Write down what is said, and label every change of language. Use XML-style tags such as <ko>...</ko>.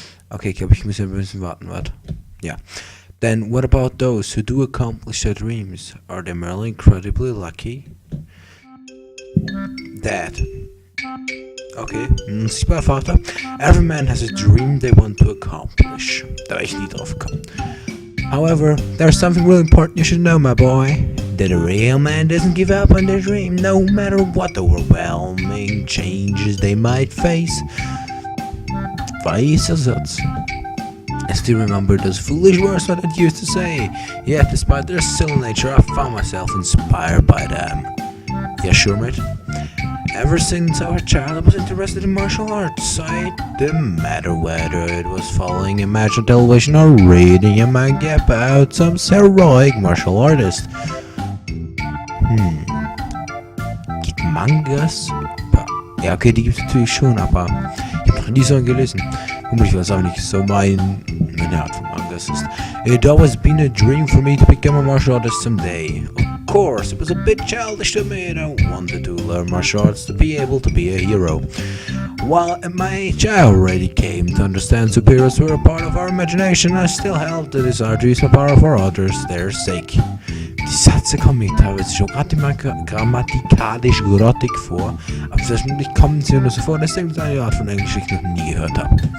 <de>Okay, ich glaube, ich muss ja ein bisschen warten, warte. Ja.</de> <en>Then what about those who do accomplish their dreams? Are they merely incredibly lucky?</en> <de>That. Okay, sichtbarer Vater.</de> <en>Every man has a dream they want to accomplish.</en> <de>Da wäre ich nie drauf gekommen.</de> <en>However, there's something really important you should know, my boy. That a real man doesn't give up on their dream, no matter what overwhelming changes they might face.</en> <de>Weiser Satz.</de> <en>I still remember those foolish words that I used to say. Yet, despite their silly nature, I found myself inspired by them. Yeah, sure, mate. Ever since I was a child, I was interested in martial arts. It didn't matter whether it was following Imagine television or reading a manga about some heroic martial artist.</en> <de>Gibt Mangas? Ja, okay, die gibt es natürlich schon, aber ich habe noch nie so einen gelesen. Und ich weiß auch nicht, so meine Art von Mangas ist.</de> <en>It always been a dream for me to become a martial artist someday. Of course, it was a bit childish to admit I wanted to learn martial arts to be able to be a hero. While at my age I already came to understand superheroes were a part of our imagination, I still held the desire to use my power for others, their sake.</en> <de>Die Sätze kommen mir teilweise schon grammatikalisch grottig vor, aber selbstverständlich kommen sie nur so vor, deswegen ist eine Art von Englisch, die ich noch nie gehört habe.</de>